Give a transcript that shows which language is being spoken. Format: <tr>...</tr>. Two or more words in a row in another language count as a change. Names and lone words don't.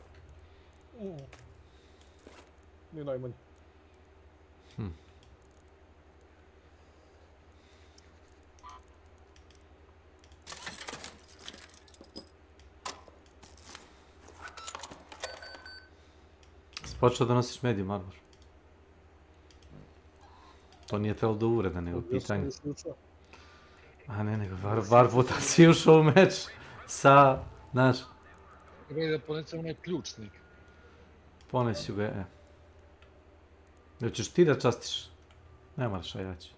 <sr>Nije najmanje. Počeo da nosiš</sr> <en>medium armor.</en> <sr>To nije trebalo do uvreda, nego pitanje. A ne, nego bar puta si ušao u meč sa, znaš. Treba da ponesem onaj ključnik. Poneću ga, Jel ćeš ti da častiš? Ne moraš, a ja ću.</sr>